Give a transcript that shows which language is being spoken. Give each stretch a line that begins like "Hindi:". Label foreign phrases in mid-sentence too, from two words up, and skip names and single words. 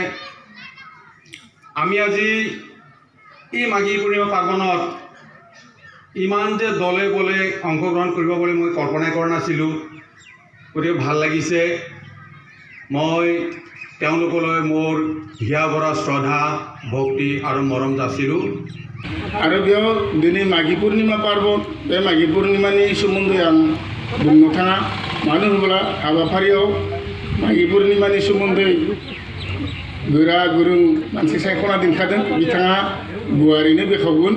Assamese: আমি আজি এই মাঘী পূৰ্ণিমা পাৰ্বণত ইমান যে দলে বলে অংশগ্ৰহণ কৰিব বুলি মই কল্পনাই কৰা নাছিলোঁ গতিকে ভাল লাগিছে মই তেওঁলোকলৈ মোৰ হিয়া ভৰা শ্ৰদ্ধা ভক্তি আৰু মৰম যাচিলোঁ
Bodo: आरो बेयाव दिनै माघी पूर्णिमा पार्बन बे माघी पूर्णिमानि सोमोन्दै आं बुंनो थाङा मानो होनोब्ला हाबाफारियाव माघी पूर्णिमानि सोमोन्दै गोरा गोरों मानसि सायख'ना दोनखादों बिथाङा गुवारैनो बेखेवगोन